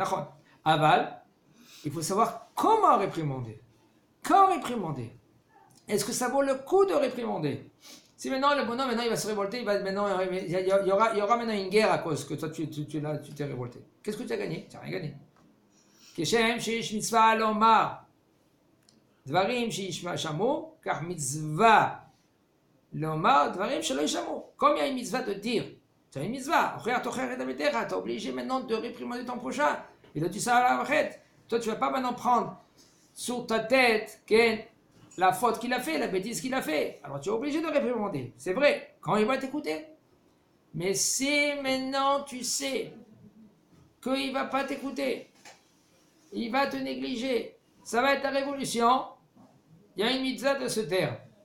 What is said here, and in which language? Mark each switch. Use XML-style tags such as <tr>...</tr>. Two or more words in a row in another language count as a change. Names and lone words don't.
<fr>Aval, il faut savoir comment réprimander. Quand réprimander. Est-ce que ça vaut le coup de réprimander? Si maintenant le bonhomme il va se révolter, il y aura maintenant une guerre à cause que toi tu t'es révolté. Qu'est-ce que tu as gagné? Tu n'as rien gagné.</fr> <he>כשם שיש מצוה לומר דברים שיש שמעו כך מצוה לומר דברים שלא שמעו.</he> <fr>Comme il y a une mitzvah de dire, tu as une mitzvah, tu es obligé maintenant de réprimander ton prochain. Et là tu sais toi tu ne vas pas maintenant prendre sur ta tête la faute qu'il a fait, la bêtise qu'il a fait. Alors tu es obligé de réprimander. C'est vrai, quand il va t'écouter. Mais si maintenant tu sais qu'il ne va pas t'écouter, il va te négliger, ça va être ta révolution, il y a une mitzvah de se taire.</fr>